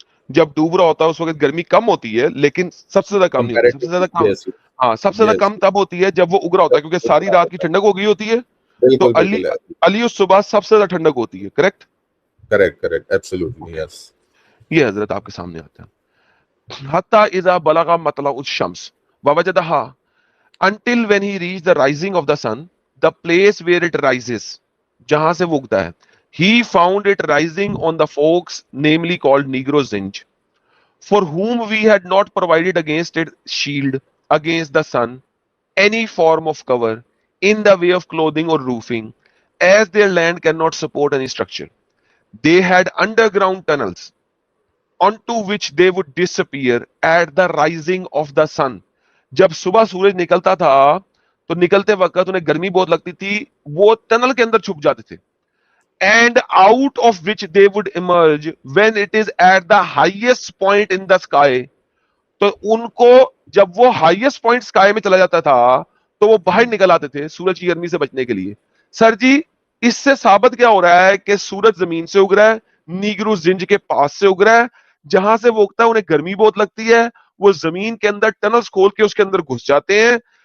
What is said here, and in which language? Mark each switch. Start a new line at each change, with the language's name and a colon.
Urdu: جب ڈوب رہا ہوتا ہے اس وقت گرمی کم ہوتی ہے, لیکن سب سے زیادہ کم نہیں ہوتی. سب سے زیادہ کم,
English: yes
Urdu: ہاں سب سے زیادہ
English: yes
Urdu: کم تب ہوتی ہے جب وہ اگ رہا ہوتا ہے, کیونکہ ساری رات کی ٹھنڈک ہو گئی ہوتی ہے, تو بالکل علی بالکل علی اس صبح سب سے زیادہ ٹھنڈک ہوتی ہے, کریکٹ؟
English: Correct correct absolutely yes.
Urdu: یہ حضرت آپ کے سامنے آتا ہے.
Arabic: حتی اذا بلغ مطلع الشمس ووجدها,
English: until when he reached the rising of the sun, the place where it rises,
Urdu: جہاں سے وہ اگتا ہے,
English: he found it rising on the forks namely called Negro Zinj, for whom we had not provided against it shield against the sun, any form of cover in the way of clothing or roofing, as their land cannot support any structure. They had underground tunnels onto which they would disappear at the rising of the sun.
Urdu: جب صبح سورج نکلتا تھا تو نکلتے وقت انہیں گرمی بہت لگتی تھی, وہ ٹنل کے اندر چھپ جاتے تھے.
English: And out of which they would emerge when it is at the highest point in the sky.
Urdu: تو ان کو جب وہ ہائیسٹ پوائنٹ اسکائی میں چلا جاتا تھا تو وہ باہر نکل آتے تھے سورج کی گرمی سے بچنے کے لیے. سر جی اس سے ثابت کیا ہو رہا ہے کہ سورج زمین سے اگ رہا ہے, نیگرو زنج کے پاس سے اگ رہا ہے, جہاں سے وہ اگتا ہے انہیں گرمی بہت لگتی ہے, وہ زمین کے اندر ٹنلز کھول کے اس کے اندر گھس جاتے ہیں.